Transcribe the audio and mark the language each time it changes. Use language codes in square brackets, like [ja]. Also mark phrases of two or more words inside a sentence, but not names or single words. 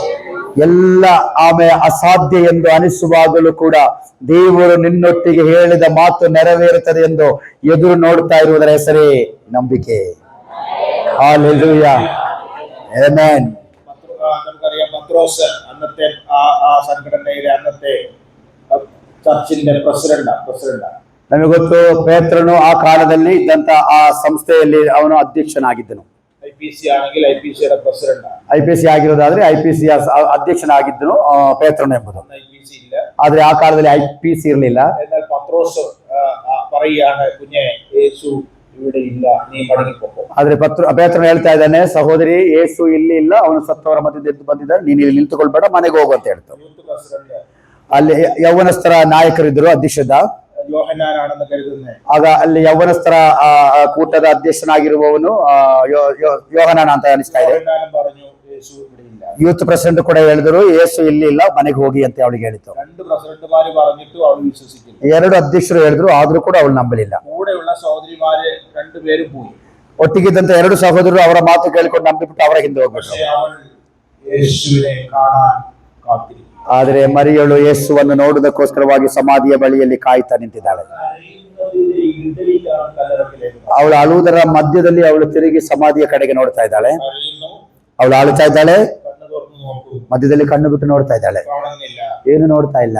[kn] ಎಲ್ಲ ಆಮೇಲೆ ಅಸಾಧ್ಯ ಎಂದು ಅನಿಸುವಾಗಲೂ ಕೂಡ ದೇವರು ನಿನ್ನೊಟ್ಟಿಗೆ ಹೇಳಿದ ಮಾತು ನೆರವೇರುತ್ತದೆ ಎಂದು ಎದುರು ನೋಡ್ತಾ ಇರುವುದರ ಹೆಸರೇ ನಂಬಿಕೆ. ಹಲ್ಲೆಲೂಯಾ, ಆಮೆನ್. [ml] നമുക്കറിയാം, പത്രോസ് അന്നത്തെ ആ സംഘടനയിലെ അന്നത്തെ ചർച്ചിന്റെ പ്രസിഡന്റ്. [kn] ನಮಗೆ ಗೊತ್ತು, ಪೇತ್ರನು ಆ ಕಾಲದಲ್ಲಿ ಇದ್ದಂತ ಆ ಸಂಸ್ಥೆಯಲ್ಲಿ ಅವನು ಅಧ್ಯಕ್ಷನಾಗಿದ್ದನು. [ml] IPC ആണെങ്കിൽ IPC യുടെ പ്രസിഡന്റ്. [kn] IPC ಆಗಿರೋದಾದ್ರೆ IPC ಅಧ್ಯಕ್ಷನಾಗಿದ್ದನು ಪೇತ್ರನು ಎಂಬುದು. [ml] IPC ഇല്ല. [kn] ಆದ್ರೆ ಆ ಕಾಲದಲ್ಲಿ IPC ಇರಲಿಲ್ಲ. [ml] എന്നാൽ പത്രോസ് പറയുകയാണ്, കുഞ്ഞെ, യേശു ഇവിടെ ഇല്ല, നീ മടങ്ങിപ്പോകൂ. [kn] ಆದ್ರೆ ಪೇತ್ರನು ಹೇಳ್ತಾ ಇದ್ದಾನೆ, ಸಹೋದರಿ, ಯೇಸು ಇಲ್ಲಿ ಇಲ್ಲ, ಅವನು ಸತ್ತವರ ಮಧ್ಯದಲ್ಲಿ ಎದ್ದು ಬಂದಿದ್ದಾನೆ, ನೀನು ಇಲ್ಲಿ ನಿಂತುಕೊಳ್ಬೇಡ, ಮನೆಗೆ ಹೋಗು ಅಂತ ಹೇಳ್ತಾರೆ. [en] youth president [kn] ಅಲ್ಲಿ ಯೌವನಸ್ಥರ ನಾಯಕರಿದ್ದರು, ಅಧ್ಯಕ್ಷದ. [ml] യോഹന്നാനാണെന്ന് കരുതുന്നേ. [kn] ಆಗ ಅಲ್ಲಿ ಯೌವನಸ್ಥರ ಕೂಟದ ಅಧ್ಯಕ್ಷನಾಗಿರುವವನು ಯೋಹನಾನ ಅಂತ ಅನಿಸ್ತಾ ಇದೆ. [ml] യോഹന്നാനും പറഞ്ഞു, യേശു ഇവിടെ ಇಲ್ಲ. [en] youth president [kn] ಕೂಡ ಹೇಳಿದ್ರು, ಯೇಸು ಇಲ್ಲಿ ಇಲ್ಲ, ಮನೆಗೆ ಹೋಗಿ ಅಂತ ಅವಳಿಗೆ ಹೇಳಿತು. [ml] രണ്ട് പ്രസിഡന്റുമാര് പറഞ്ഞിട്ടും അവൾ വിശ്വസിക്കില്ല. [kn] ಎರಡು ಅಧ್ಯಕ್ಷರು ಹೇಳಿದ್ರು, ಆದ್ರೂ ಕೂಡ ಅವಳು ನಂಬಲಿಲ್ಲ. [ml] കൂടെയുള്ള സഹോദരിമാര് രണ്ടുപേരും പോയി. [kn] ಒಟ್ಟಿಗಿದ್ದಂತ ಎರಡು ಸಹೋದರರು ಅವರ ಮಾತು ಕೇಳಿಕೊಂಡು ನಂಬಿಬಿಟ್ಟು ಅವರ ಹಿಂದೆ ಹೋಗ್ಬಿಟ್ರು. [ml] പക്ഷേ അവൾ യേശുവിനെ കാണാൻ കാത്തിരിക്കും. [kn] ಆದ್ರೆ ಮರಿಯಳು ಯೇಸುವನ್ನು ನೋಡುವುದಕ್ಕೋಸ್ಕರವಾಗಿ ಸಮಾಧಿಯ ಬಳಿಯಲ್ಲಿ ಕಾಯ್ತಾ ನಿಂತಿದ್ದಾಳೆ. ಅವಳು ಅಳುವುದರ ಮಧ್ಯದಲ್ಲಿ ಅವಳು ತಿರುಗಿ ಸಮಾಧಿಯ ಕಡೆಗೆ ನೋಡ್ತಾ ಇದ್ದಾಳೆ. ಅವಳು ಅಳುತ್ತಾ ಇದ್ದಾಳೆ, ಮಧ್ಯದಲ್ಲಿ ಕಣ್ಣು ಬಿಟ್ಟು ನೋಡ್ತಾ ಇದ್ದಾಳೆ, ಏನು ನೋಡ್ತಾ ಇಲ್ಲ.